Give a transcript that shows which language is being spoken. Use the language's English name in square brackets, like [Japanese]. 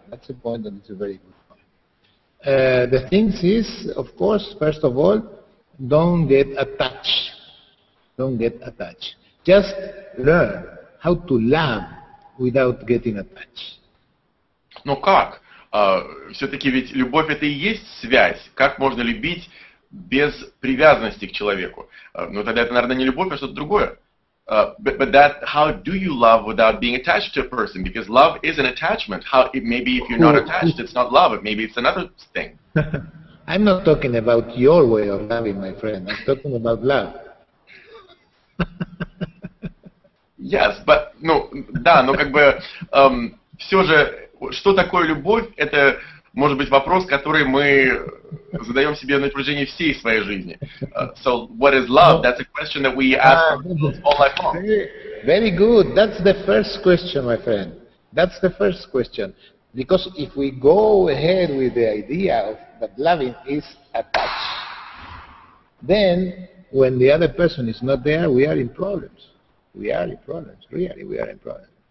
[English] That's the point, and it's a very good point. The thing is, of course, first of all, don't get attached. Don't get attached. Just learn how to love without getting attached. [Russian] Но как? Все-таки ведь любовь это и есть связь. Как можно любить без привязанности к человеку? Ну тогда это, наверное, не любовь, а что-то другое. [English] But that, how do you love without being attached to a person? Because love is an attachment. Maybe if you're not attached, it's not love. Maybe it's another thing. I'm not talking about your way of loving, my friend. I'm talking about love. Yes, but, [Russian] ну, да, но как бы все же, что такое любовь, это может быть вопрос, который мы задаем себе на протяжении всей своей жизни. [English] So, what is love? That's a question that we ask all life long. Very good. That's the first question, my friend. That's the first question. Because if we go ahead with the idea of that loving is attached, then when the other person is not there, we are in problems. We are in problems. Really, we are in problems.